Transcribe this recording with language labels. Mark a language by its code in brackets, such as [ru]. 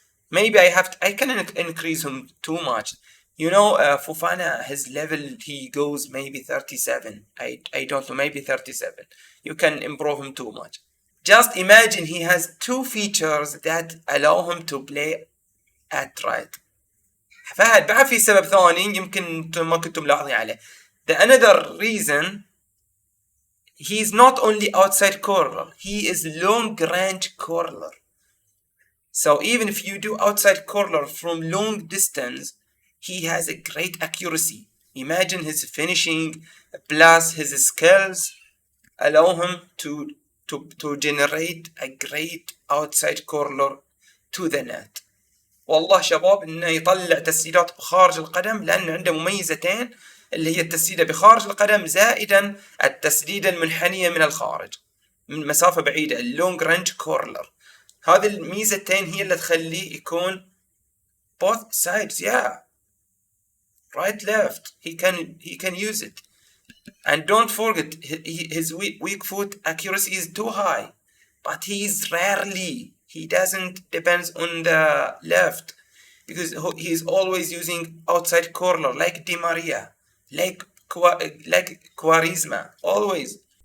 [en] Maybe I can increase him too much. You know, Fofana, his level, he goes maybe 37. I don't know, maybe 37. You can improve him too much. Just imagine he has 2 features that allow him to play at right. [ar] بعد في سبب ثاني يمكن ما كنتم ملاحظين عليه. [en] The another reason, he's not only outside corner, he is long range corner. So even if you do outside corner from long distance, he has a great accuracy. Imagine his finishing plus his skills allow him to generate a great outside corner to the net. [ar] والله شباب انه يطلع تسديدات بخارج القدم لانه عنده مميزتين اللي هي التسديدة بخارج القدم زائدا التسديدة المنحنية من الخارج من مسافة بعيدة [en] اللونج رانج كورلر. [ar] هذه الميزتين هي اللي تخليه يكون [en] both sides, yeah, right left, he can use it. And don't forget his weak foot accuracy is too high, but he doesn't depends on the left because he's always using outside corner like Di Maria, like Quaresma, always.